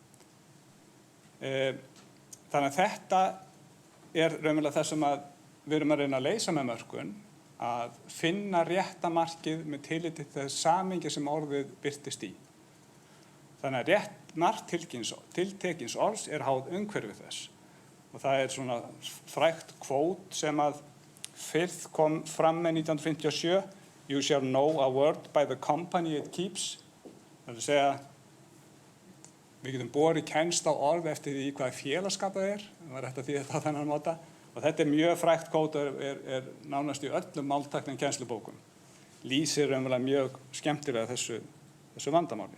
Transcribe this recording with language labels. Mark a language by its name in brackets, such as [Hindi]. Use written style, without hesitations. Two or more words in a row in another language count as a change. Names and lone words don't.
[Icelandic] Þannig að þetta raunverulega það sem við erum að reyna að leysa með mörkun, að finna réttamarkið með tilliti til þess samhengi sem orðið birtist í. Þannig að réttmark tiltekins orðs háð umhverfi þess. Og það svona frægt kvót sem að fyrst kom fram með 1957. [English] You shall know a word by the company it keeps. [Icelandic] Það segja, við getum borið kennsl á orð eftir því hvaða félagskap það Það var rétt að þýða það þennan máta. Og þetta mjög frægt kvót nánast í öllum máltækni kennslubókum. Lýsir raunverulega mjög skemmtilega þessu vandamáli.